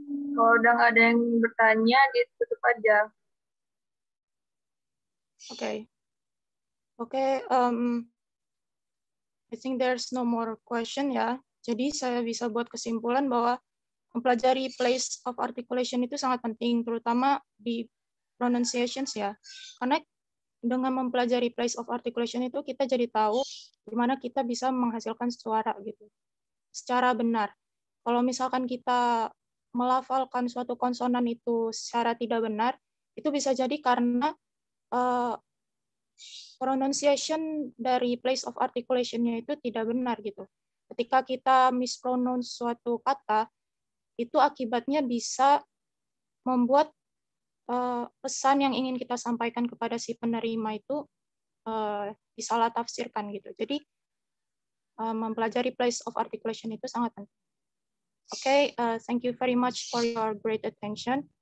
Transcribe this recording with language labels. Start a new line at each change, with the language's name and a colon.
Indonesian: Kalau udah nggak ada yang bertanya, ditutup aja.
English: Oke, I think there's no more question ya.
Indonesian: Jadi saya bisa buat kesimpulan bahwa mempelajari place of articulation itu sangat penting, terutama di pronunciations ya. Karena dengan mempelajari place of articulation itu kita jadi tahu gimana kita bisa menghasilkan suara gitu secara benar. Kalau misalkan kita melafalkan suatu konsonan itu secara tidak benar, itu bisa jadi karena pronunciation dari place of articulation-nya itu tidak benar gitu. Ketika kita mispronounce suatu kata, itu akibatnya bisa membuat pesan yang ingin kita sampaikan kepada si penerima itu disalah tafsirkan gitu. Jadi mempelajari place of articulation itu sangat penting.
English: Okay, thank you very much for your great attention.